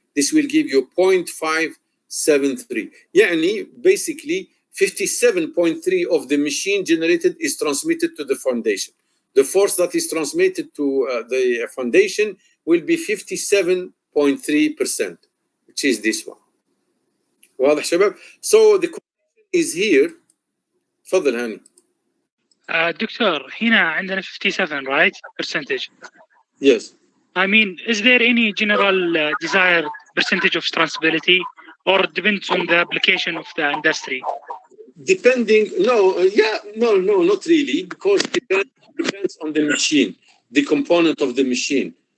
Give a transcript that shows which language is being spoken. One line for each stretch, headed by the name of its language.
English: This will give you 0.573.
Arabic: يعني
English: basically 57.3 of the machine generated is transmitted to the foundation. The force that is transmitted to the foundation will be 57.3%, which is this one.
Arabic: واضح شباب؟
English: So the question is here.
Arabic: تفضل هاني. دكتور هنا عندنا 57
English: right percentage. Yes. I mean, is there any general desired percentage of transmissibility, or depends on the application of the industry? Depending, no, not really, because it depends on the machine, the component of the machine.